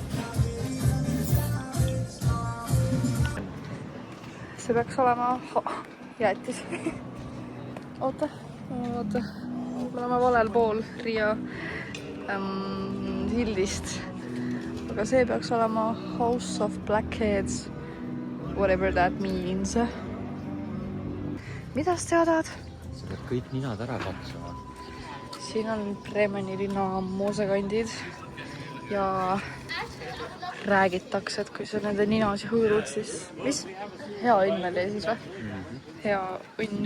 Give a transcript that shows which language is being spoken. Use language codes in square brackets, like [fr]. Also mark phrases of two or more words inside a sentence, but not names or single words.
[et] See peaks olema jäätis. Oota. Me oleme valel pool Riia hildist. Aga see peaks olema House of Blackheads. [en] Whatever that means. [et] Mida sa teadad? Sa pead kõik ninad ära katsuma. Siin on Bremeni linna moosekandid. Ja räägitakse, et kui sa nende ninasi hõõrud, siis... Mis? Hea õnn oli siis või? Hea õnn.